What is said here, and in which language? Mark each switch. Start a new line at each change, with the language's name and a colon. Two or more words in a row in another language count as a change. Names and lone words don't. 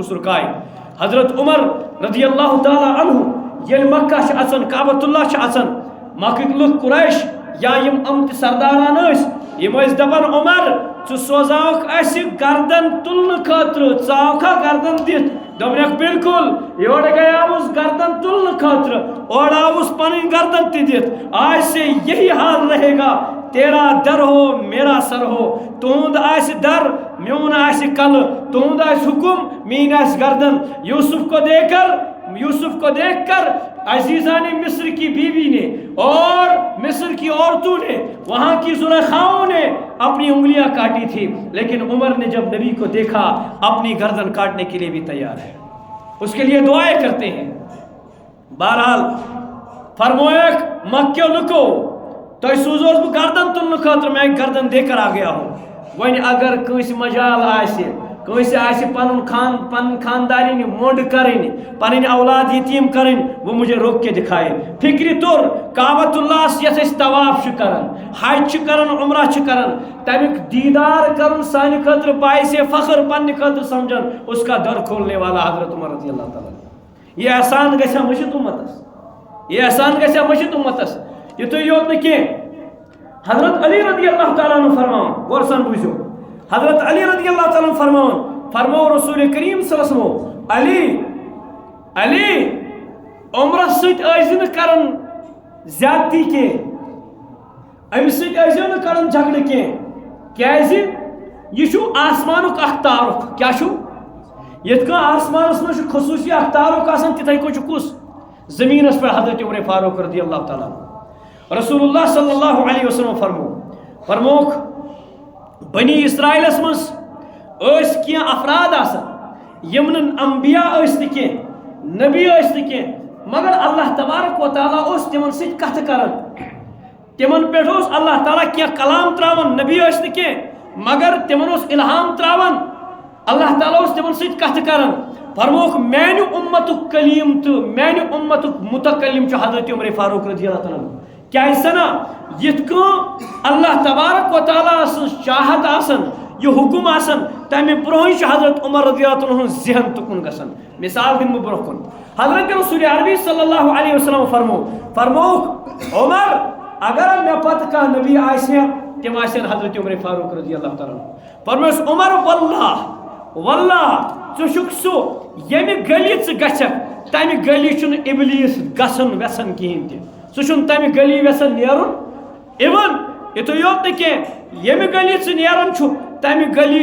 Kashmiri: کُس رُکاے حضرت عمر
Arabic: رضی اللہ تعالیٰ عنہ
Kashmiri: ییٚلہِ مکہ چھِ اژان کعبۃ اللہ چھِ اژان مکٕکۍ لُکھ قریش یا یم آمٕتۍ سرداران ٲسۍ یم ٲسۍ دپان عمر ژٕ سوزاوکھ اسہِ گردن تُلنہٕ خٲطرٕ ژٕ آوکھا گردن دِتھ دوٚپنکھ بالکل یورٕ گٔیاوُس گردن تُلنہٕ خٲطرٕ اورٕ آوُس پنٕنۍ گردن تہِ دِتھ
Urdu: آج سے یہی حال رہے گا تیرا در ہو میرا سر ہو
Kashmiri: تہند آسہِ در میون آسہِ کلہٕ تہند آسہِ حکم میٲنۍ آسہِ گردن
Urdu: یوسف کو دیکھ کر عزیزان مصر کی بیوی نے اور مصر کی عورتوں نے وہاں کی زلیخاؤں نے اپنی انگلیاں کاٹی تھی لیکن عمر نے جب نبی کو دیکھا اپنی گردن کاٹنے کے لیے بھی تیار ہے اس کے لیے دعائیں کرتے ہیں
Kashmiri: بہرحال فرمویک مکیو لکو تو سوزوس بہ گردن تلنے خاطر
Urdu: میں گردن دے کر آ گیا ہوں
Kashmiri: ون اگر کس مجال آسہِ کٲنٛسہِ آسہِ پن خاندارین مونڈ کرٕنۍ پنٕنۍ اولاد یتیٖم کرٕنۍ
Urdu: وہ مجھے روک کے دکھائے
Kashmiri: فکرِ طور کعبۃ اللہ یتھ أسۍ طواف چھِ کران حج چھِ کران عمرہ چھِ کران تمیُک دیدار کرُن سانہِ خٲطرٕ باعث فخر پننہِ خٲطرٕ سمجھان
Urdu: اس کا در کھولنے والا
Kashmiri: حضرت عمر
Arabic: رضی اللہ تعالیٰ
Kashmiri: یہ احسان گژھِ مٔشِتھ اُمتس یِتُے یوت نہٕ کینٛہہ حضرت علی
Arabic: رضی اللہ تعالیٰ عنہ
Kashmiri: فرماوان غور سان بوٗزِو حضرت علی
Arabic: رضی اللہ تعالیٰ
Kashmiri: فرماو رسول کریم
Arabic: صلی اللہ علیہ وسلم
Kashmiri: علی عمرس سۭتۍ ٲسۍزِ نہٕ کران زیادتی کینٛہہ أمِس سۭتۍ ٲسۍزیو نہٕ کران جھگڑٕ کینٛہہ کیٛازِ یہِ چھُ آسمانُک اکھ تعارُف کیٛاہ چھُ یِتھ کٔنۍ آسمانس منٛز چھُ خصوٗصی اکھ تعارُف آسان تِتھَے کٔنۍ چھُ کُس زٔمیٖنس پٮ۪ٹھ حضرت عمر فاروق
Arabic: رضی اللہ تعالیٰ
Kashmiri: رسول اللہ
Arabic: صلی اللہ علیہ وسلم
Kashmiri: فرموکھ بنی اسرائیلس منٛز ٲسۍ کینٛہہ افراد آسان یِم نہٕ انبیا ٲسۍ نہٕ کینٛہہ نبی ٲسۍ نہٕ کینٛہہ مگر
Arabic: اللہ تبارک و تعالیٰ
Kashmiri: اوس تِمن سۭتۍ کتھٕ کران تِمن پٮ۪ٹھ اوس اللہ تعالیٰ کینٛہہ کلام تراوان نبی ٲسۍ نہٕ کینٛہہ مگر تِمن اوس الہام تراوان اللہ تعالیٰ اوس تِمن سۭتۍ کتھٕ کران فرموکھ میانہِ اُمتُک کلیم تہٕ میانہِ اُمتُک متکلم چھُ حضرت عمر فاروق رضی اللہ تعالیٰ کیٛازِ سنا یِتھ کٔنۍ
Arabic: اللہ تبارک و تعالیٰ
Kashmiri: سٕنٛز چاہت آسان یہ حکم آسان تمہِ برونٛہٕے چھُ حضرت عمر
Arabic: رضی اللہ تعالیٰ
Kashmiri: ہُنٛد ذہن تُکُن گژھان مثال دِمہٕ بہٕ برونٛہہ کُن حضرت رسول عربی
Arabic: صلی اللہ علیہ وسلم
Kashmiri: فرموکھ عمر اگر مےٚ پتہٕ کانٛہہ نبی آسہِ ہا تِم آسن حضرت عمر فاروق
Arabic: رضی اللہ تعالیٰ
Kashmiri: فرموس عمر واللہ ژٕ چھُکھ سُہ ییٚمہِ گلی ژٕ گژھکھ تمہ گلی چھ ابلیس گژھن ویسن کہین تہ سہ چھ تمہ گلی ویسن نیرن ایون یتھ یوت نہ یمہ گلی ثہ نیران چھ تمہ گلی